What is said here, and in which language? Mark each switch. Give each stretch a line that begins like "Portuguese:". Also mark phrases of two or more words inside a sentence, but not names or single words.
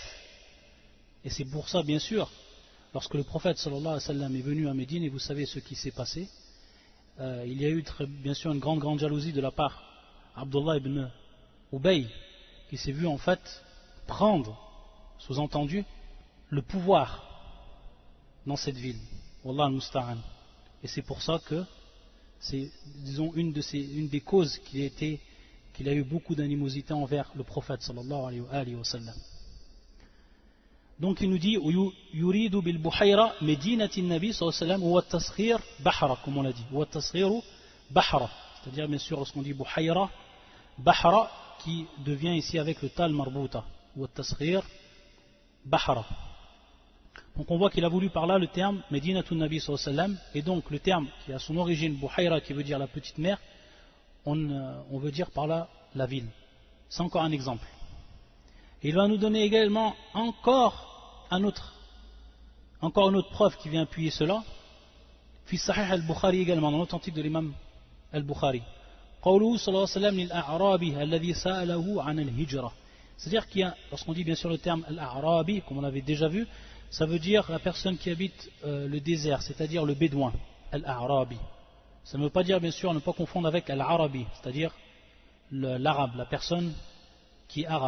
French: Et c'est pour ça bien sûr lorsque le prophète
Arabic: صلى الله عليه وسلم
French: est venu à Médine, et vous savez ce qui s'est passé, il y a eu bien sûr une grande jalousie de la part d'Abdullah ibn Ubay qui s'est vu en fait prendre, sous-entendu, le pouvoir dans cette ville.
Arabic: والله المستعان.
French: Et c'est pour ça que c'est, disons, une des causes qu'il a eu beaucoup d'animosité envers le prophète
Arabic: صلى الله عليه وسلم.
French: Donc il nous dit
Arabic: يريد بالبحيرة مدينة النبي صلى الله عليه وسلم وتصغير بحرة,
French: comme on l'a dit,
Arabic: وتصغير بحرة,
French: c'est-à-dire bien sûr lorsqu'on dit buhayra, bahra qui devient ici avec le
Arabic: تاء مربوطة, وتصغير بحرة.
French: Donc on voit qu'il a voulu par là le terme
Arabic: مدينة النبي صلى الله عليه وسلم,
French: et donc le terme qui a son origine buhayra qui veut dire la petite mer, on veut dire par là la ville. C'est encore un exemple. Et il va nous donner également encore une autre preuve qui vient appuyer cela.
Arabic: في صحيح البخاري
French: également, dans l'authentique de l'imam al-Bukhari.
Arabic: قوله صلى الله عليه وسلم للأعرابي الذي سأله عن الهجرة.
French: C'est-à-dire qu'il y a, lorsqu'on dit bien sûr le terme al-a'rabi, comme on l'avait déjà vu, ça veut dire la personne qui habite le désert, c'est-à-dire le bédouin, al-a'rabi. Ça ne veut pas dire bien sûr, ne pas confondre avec al-arabi, c'est-à-dire l'arabe, la personne qui est arabe.